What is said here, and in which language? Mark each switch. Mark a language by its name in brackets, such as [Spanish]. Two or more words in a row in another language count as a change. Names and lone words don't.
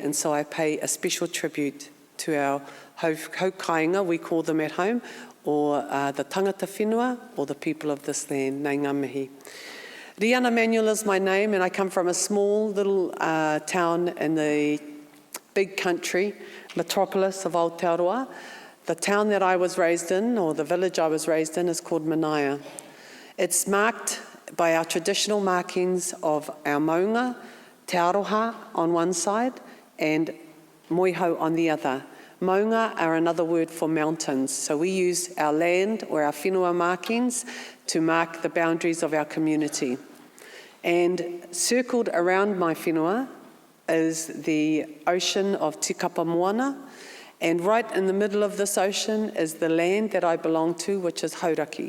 [English] And so I pay a special tribute to our haukainga, we call them at home, or the [Māori] tangata whenua, [English] or the people of this land, [Māori] nei ngā mihi. [English] Rihanna Manuel is my name, and I come from a small little town in the big country, metropolis of Aotearoa. The town that I was raised in, or the village I was raised in, is called Manaia. It's marked by our traditional markings of our maunga, te aroha on one side, and moihau on the other. Maunga are another word for mountains, so we use our land or our whenua markings to mark the boundaries of our community. And circled around my whenua is the ocean of Tikapa Moana, and right in the middle of this ocean is the land that I belong to, which is Hauraki.